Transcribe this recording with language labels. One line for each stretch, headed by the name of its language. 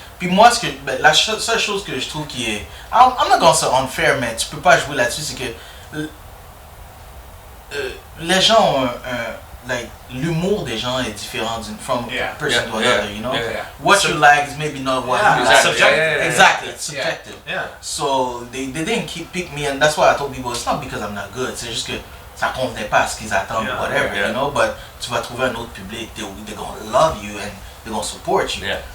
French: Puis moi, la seule chose que je trouve qui est,
English: I'm not gonna say unfair,
French: mais tu peux pas jouer là-dessus, c'est que les gens ont like l'humour des gens est différent
English: from person to another. What you like is maybe not what you like. Subjective. Exactly, it's subjective. Yeah. So they didn't pick me, and that's why I told people it's not because I'm not good.
French: C'est juste que ça convenait pas à ce qu'ils attendent, whatever, But tu vas trouver un autre public,
English: they're gonna love you and they're gonna support you.